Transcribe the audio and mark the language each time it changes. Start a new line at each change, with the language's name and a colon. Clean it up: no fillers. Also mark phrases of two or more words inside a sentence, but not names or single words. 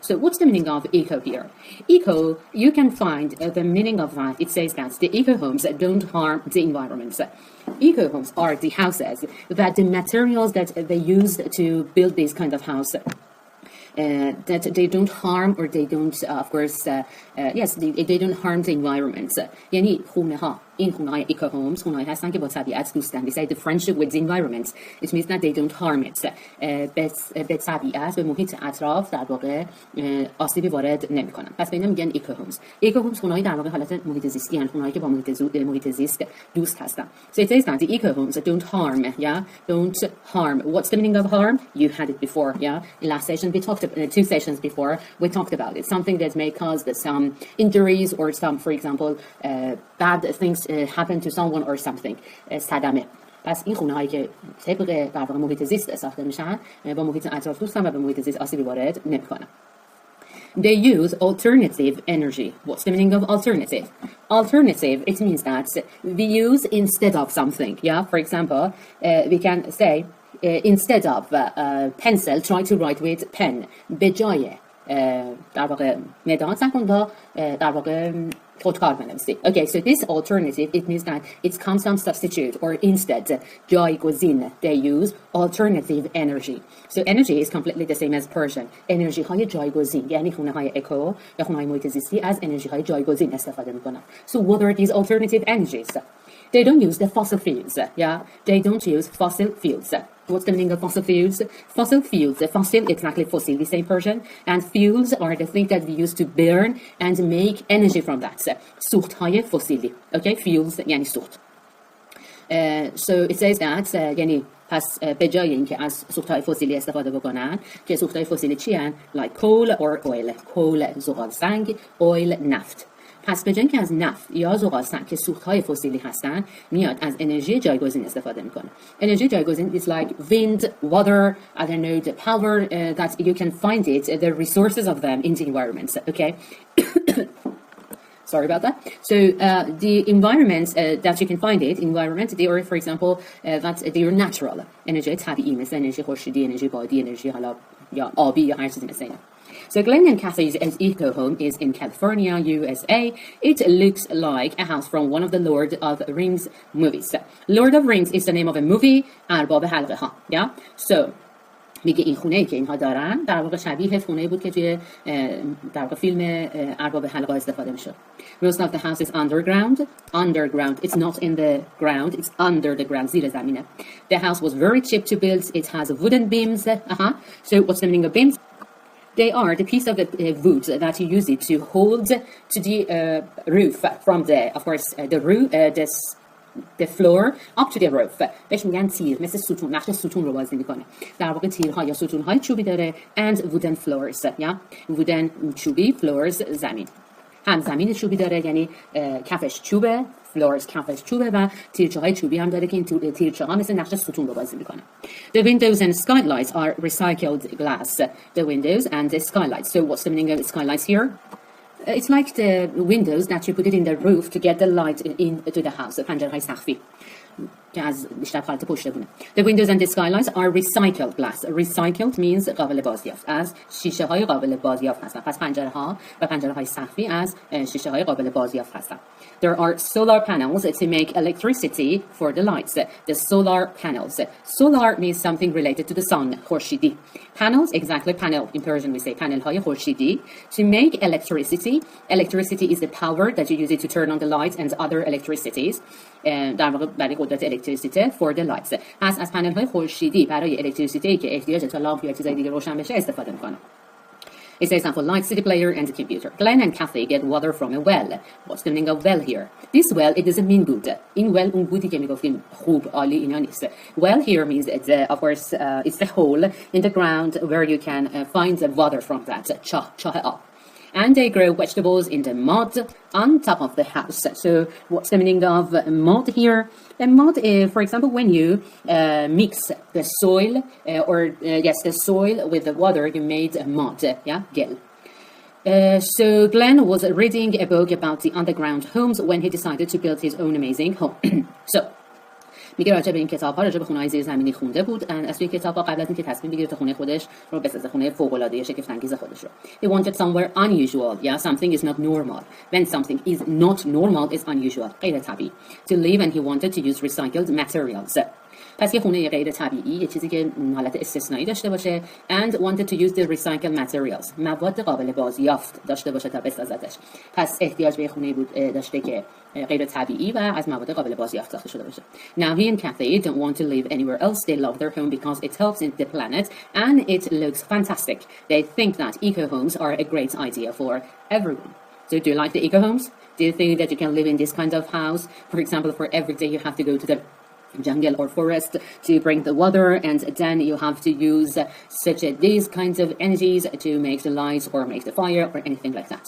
English: So what's the meaning of eco here? Eco, you can find the meaning of that. It says that the eco homes don't harm the environment. Eco homes are the houses that the materials that they use to build this kind of house, that they don't harm, or they don't, of course, yes, they don't harm the environment.
Persian: یعنی خونه ها، این خونه های
English: eco homes
Persian: خونه هایی هستن که با طبیعت دوستن.
English: They say the friendship with the environment. It means that they don't harm it.
Persian: به طبیعت، به محیط اطراف در واقع آسیبی وارد نمیکنن. پس به اینا میگن
English: eco homes. eco homes
Persian: خونه های در واقع حالت محیط زیستی هستن، خونه هایی که با محیط زیست دوست هستن.
English: So it says that the eco homes don't harm, yeah, don't harm. What's the meaning of harm? You had it before, yeah. In last session we talked about, 2 sessions before we talked about it. Something that may cause some injuries or some, for example, bad things happen to someone or something.
Persian: صدمه. پس این خونه هایی که طبق در واقع محیط زیست ساخته میشن با محیط اطراف دوستن و به محیط زیست آسیبی وارد نمیکنن.
English: They use alternative energy. What's the meaning of alternative? Alternative, it means that we use instead of something. Yeah, for example, we can say instead of pencil, try to write with pen. به جای در واقع مداد سکن با در واقع خودکار بنویسی. Okay, so this alternative, it means that it comes some substitute or instead جایگزین. They use alternative energy. So energy is completely the same as Persian.
Persian: انرژی های جایگزین، یعنی خونه های اکو یا خونه های محیط زیستی از انرژی های جایگزین استفاده میکنن.
English: So what are these alternative energies? They don't use the fossil fuels. Yeah, they don't use fossil fuels. What's the meaning of fossil fuels? Fossil fuels, fossil, exactly fossil, we say in Persian, and fuels are the things that we use to burn and make energy from that.
Persian: سوختهای فسیلی.
English: Okay, fuels
Persian: یعنی سوخت.
English: So it says that
Persian: یعنی پس به جای اینکه از سوختهای فسیلی استفاده بکنن که سوختهای فسیلی چی هن؟
English: Like coal or oil. coal
Persian: زغال سنگ،
English: oil نفت.
Persian: پس به جای اینکه از نفت یا زغال سنگ که سوختهای فسیلی هستن میاد از انرژی جایگزین استفاده میکنه. انرژی جایگزین
English: is like wind, water, I don't know, the power that you can find it, the resources of them in the environment. Okay. Sorry about that. So the environments that you can find it, environment, they are, for example, that they are natural.
Persian: انرژی طبیعی مثل انرژی خورشیدی، انرژی بادی، انرژی حالا یا آبی یا هر چیزی مثل اینا.
English: So Glenn and Kathy's eco home is in California, USA. It looks like a house from one of the Lord of the Rings movies. Lord of Rings is the name of a movie.
Persian: ارباب حلقه ها.
English: Yeah.
Persian: So میگه این خونه‌ای که اینها دارن در واقع شبیه خونه‌ای بود که توی در واقع فیلم ارباب حلقه استفاده میشد.
English: Most of the house is underground. Underground. It's not in the ground. It's under the ground.
Persian: زیر زمینه.
English: The house was very cheap to build. It has wooden beams. So what's the meaning of beams? They are the piece of wood that you use it to hold to the roof from the, of course, the roof, the floor up to the roof.
Persian: بهش میگن تیر، مثل ستون، نقش ستون رو بازی میکنه. در واقع تیرها یا ستونهای چوبی داره
English: and wooden floors.
Persian: wooden چوبی، floors زمین. هم زمین چوبی داره، یعنی کفش چوبه، floors کفش چوبه، و تیرچه های چوبی هم داره که این تیرچه ها مثل نقش ستون رو بازی میکنه.
English: The windows and skylights are recycled glass. The windows and the skylights. So what's the meaning of skylights here? It's like the windows that you put it in the roof to get the light into the house.
Persian: پنجرهای سقفی که از بیشتر حالت پشت بونه.
English: The windows and the skylights are recycled glass. Recycled means
Persian: قابل بازیافت. از شیشه های قابل بازیافت هستن. پس پنجره ها و پنجره های سقفی از شیشه های قابل بازیافت هستن.
English: There are solar panels to make electricity for the lights. The solar panels. Solar means something related to the sun. خورشیدی. Panels, exactly, panel. In Persian we say panel
Persian: های خورشیدی.
English: To make electricity. Electricity is the power that you use it to turn on the lights and other electricities.
Persian: در واقع برای قدرت الکتریسیته
English: for the lights.
Persian: پس از پنل های خورشیدی برای الکتریسیته که احتیاج تا لامپ یا چیزای دیگه روشن بشه استفاده میکنه.
English: It says for lights, CD player and the computer. Glenn and Kathy get water from a well. What's the meaning of well here? This well, it doesn't mean good. In well,
Persian: اون بودی که میگفتیم خوب، عالی، اینا نیست.
English: Well here means it's, of course, it's the hole in the ground where you can find the water from that.
Persian: چاه آب.
English: And they grow vegetables in the mud on top of the house. So what's the meaning of mud here? The mud, for example, when you mix the soil, the soil with the water, you made mud, gel. So Glenn was reading a book about the underground homes when he decided to build his own amazing home.
Persian: So میگه راجع به این کتاب‌ها، راجع به خونه‌های زیرزمینی خونده بود. از توی کتاب‌ها قبل از اینکه تصمیم بگیره تا خونه خودش رو بسازه، خونه فوق‌العاده شگفت‌انگیز خودش رو.
English: He wanted somewhere unusual. Something is not normal. When something is not normal, is unusual.
Persian: غیر طبیعی.
English: To live, and he wanted to use recycled materials.
Persian: پس یه خونه غیر طبیعی، یه چیزی که حالت استثنایی داشته باشه
English: and wanted to use the recycled materials.
Persian: مواد قابل بازیافت داشته باشه تا بسازدش. پس احتیاج به خونه بود داشته که غیر طبیعی و از مواد قابل بازیافت ساخته شده باشه.
English: Now he and Kathy don't want to live anywhere else. They love their home because it helps in the planet and it looks fantastic. They think that eco homes are a great idea for everyone. So do you like the eco homes? Do you think that you can live in this kind of house? For example, for every day you have to go to the jungle or forest to bring the water, and then you have to use these kinds of energies to make the lights or make the fire or anything like that.